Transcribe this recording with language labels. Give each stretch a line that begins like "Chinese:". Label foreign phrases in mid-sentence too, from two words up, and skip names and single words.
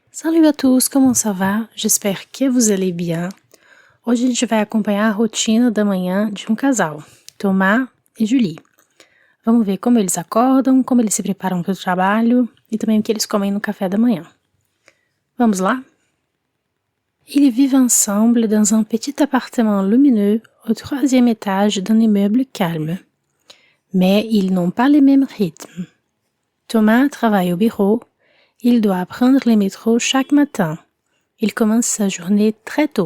French: Salut à tous, comment ça va? J'espère que vous allez bien.
Portuguese: Hoje a gente vai acompanhar a rotina da manhã de um casal, Thomas e Julie. Vamos ver como eles acordam, como eles se preparam para o trabalho e também o que eles comem no café da manhã. Vamos lá?
French: Ils vivent ensemble dans un petit appartement lumineux au 3e étage d'un immeuble calme. Mais ils n'ont pas les mêmes rythmes. Thomas travaille au bureau. Il doit prendre le métro chaque matin. Il commence sa journée très tôt.